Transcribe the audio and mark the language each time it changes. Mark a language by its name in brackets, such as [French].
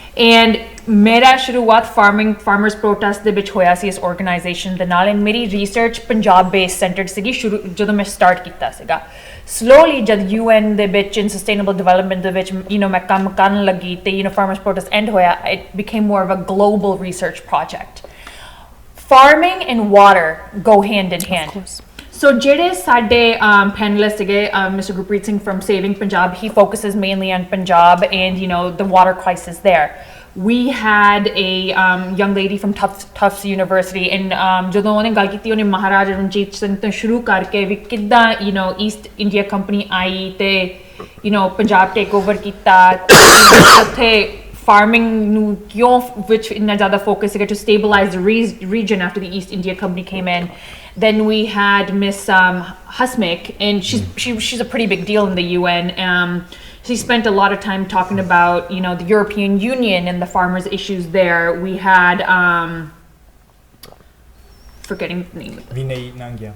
[Punjabi] And ਮੇਰਾ ਸ਼ੁਰੂਆਤ farmers protest ਦੇ ਵਿੱਚ ਹੋਇਆ ਸੀ ਇਸ organization ਦੇ ਨਾਲ, and ਮੇਰੀ research ਪੰਜਾਬ based centered ਸੀਗੀ ਜਦੋਂ ਮੈਂ start ਕੀਤਾ ਸੀਗਾ। [English] slowly ਜਦ UN [Punjabi] ਦੇ ਵਿੱਚ in sustainable development ਦੇ ਵਿੱਚ ਮੈਂ ਕੰਮ ਕਰਨ ਲੱਗੀ ਤੇ [English] farmers protest end ਹੋਇਆ, it became more of a global research project. Farming and water go hand in hand. Of course. So [Punjabi] ਜਿਹੜੇ ਸਾਡੇ [English] panelists ਸੀਗੇ, Mr. Gurpreet Singh from Saving Punjab, he focuses mainly on Punjab and the water crisis there. We had a young lady from Tufts University, [Punjabi] and ਜਦੋਂ ਉਹਨੇ ਗੱਲ ਕੀਤੀ ਉਹਨੇ ਮਹਾਰਾਜਾ ਰਣਜੀਤ ਸਿੰਘ ਤੋਂ ਸ਼ੁਰੂ ਕਰਕੇ ਵੀ ਕਿੱਦਾਂ ਈਸਟ ਇੰਡੀਆ ਕੰਪਨੀ ਆਈ ਤੇ ਪੰਜਾਬ ਟੇਕ ਓਵਰ ਕੀਤਾ, ਉੱਥੇ farming ਨੂੰ ਕਿਉਂ ਵਿੱਚ ਇੰਨਾ ਜ਼ਿਆਦਾ focus ਸੀਗਾ [English] to stabilize the region after the East India Company came in. Then we had Miss Husmick, and she's a pretty big deal in the UN. She spent a lot of time talking about the European Union and the farmers' issues there. We had forgetting the name. Vinay Nangia.